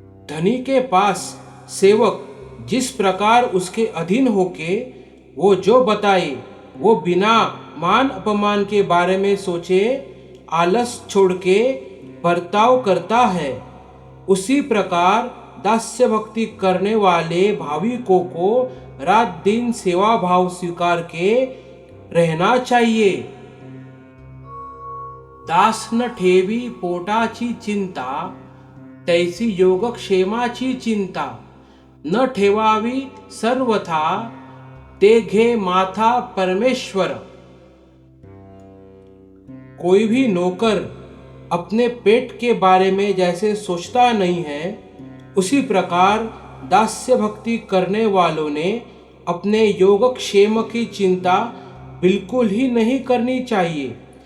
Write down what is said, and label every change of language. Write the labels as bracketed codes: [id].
[hi] धनी के पास सेवक जिस प्रकार उसके अधीन होके वो जो बताए वो बिना मान अपमान के बारे में सोचे आलस छोड़ के बर्ताव करता है, उसी प्रकार दास्य भक्ति करने वाले भाविकों को रात दिन सेवा भाव स्वीकार के रहना चाहिए। [mr] दास न ठेवी पोटाची चिंता, तैसी योगक्षेमाची चिंता, न ठेवावी सर्वथा, ते घे माथा परमेश्वर। [hi] कोई भी नौकर अपने पेट के बारे में जैसे सोचता नहीं है, उसी प्रकार दास्य भक्ति करने वालों ने अपने योगक्षेम की चिंता बिल्कुल ही नहीं करनी चाहिए।